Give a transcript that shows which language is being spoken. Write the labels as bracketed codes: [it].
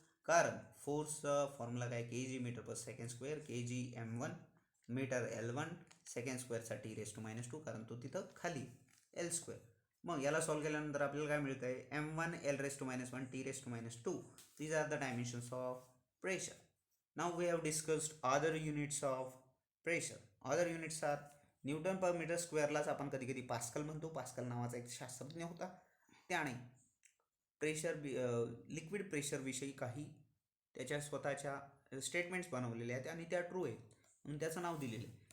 [mr] कारण फोर्सचा फॉर्म्युला काय, kg metre पर second square, kg M1 metre L1 second स्क्वेअरचा T⁻², कारण तो तिथं खाली L². मग याला सॉल्व्ह केल्यानंतर आपल्याला काय मिळतं आहे, M1 L⁻1 T⁻². [en] These are the dimensions of pressure. Now we have discussed other units of pressure. Other units are [mr] Newton per metre स्क्वेअरलाच आपण कधी कधी पास्कल म्हणतो. पास्कल नावाचा एक शास्त्रज्ञ होता. त्याने प्रेशर लिक्विड प्रेशरविषयी काही त्याच्या स्वतःच्या स्टेटमेंट्स बनवलेले आहेत आणि त्या ट्रू आहेत म्हणून त्याचं नाव दिलेलं आहे.